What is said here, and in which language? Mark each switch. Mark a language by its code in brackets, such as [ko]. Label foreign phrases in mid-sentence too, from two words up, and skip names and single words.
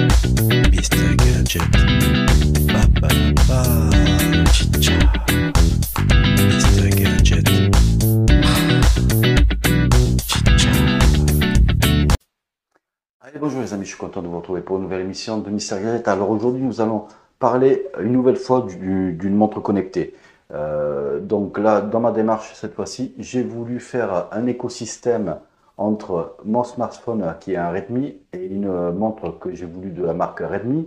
[fr] Mr. Gadget. Ba ba ba. Chicha. Mr. Gadget. Chicha. Allez, bonjour les amis, je suis content de vous retrouver pour une nouvelle émission de Mr. Gadget. Alors aujourd'hui, nous allons parler une nouvelle fois d'une montre connectée. Donc là, dans ma démarche cette fois-ci, j'ai voulu faire un écosystème entre mon smartphone qui est un Redmi et une montre que j'ai voulu de la marque Redmi.